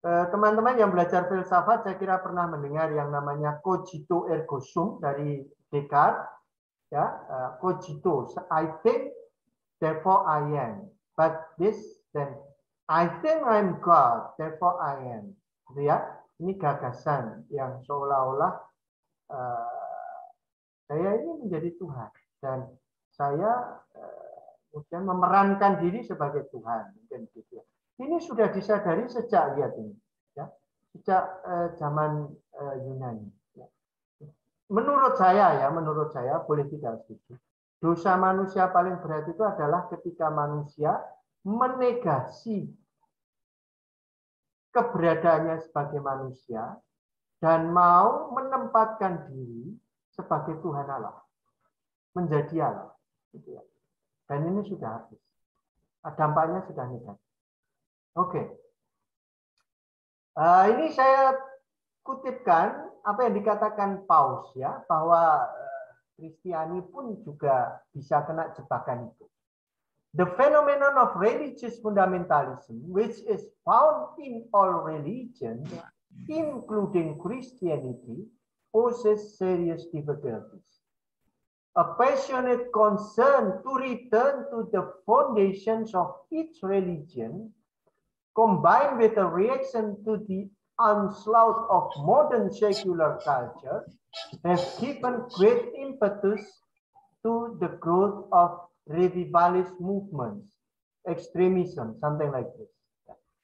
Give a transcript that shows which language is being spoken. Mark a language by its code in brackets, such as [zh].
[id] Teman-teman yang belajar filsafat saya kira pernah mendengar yang namanya [la] cogito ergo sum [id] dari Descartes, ya. [en] Cogito, I think therefore I am, but this then I think I'm God, therefore I am. [id] Gitu ya. Ini gagasan yang seolah-olah saya ini menjadi Tuhan dan saya kemudian memerankan diri sebagai Tuhan. Mungkin gitu ya. Ini sudah disadari sejak lihat ini, ya, sejak zaman Yunani. Ya. Menurut saya boleh tidak setuju. Dosa manusia paling berat itu adalah ketika manusia menegasi keberadaannya sebagai manusia dan mau menempatkan diri sebagai Tuhan Allah, menjadi Allah. Gitu ya. Dan ini sudah habis. Dampaknya sudah negatif. Oke. Ini saya kutipkan apa yang dikatakan Paus ya, bahwa Kristiani pun juga bisa kena jebakan itu. [en] The phenomenon of religious fundamentalism, which is found in all religions, including Christianity, poses serious difficulties. A passionate concern to return to the foundations of each religion, combined with a reaction to the onslaught of modern secular culture, has given great impetus to the growth of revivalist movements, extremism, something like this.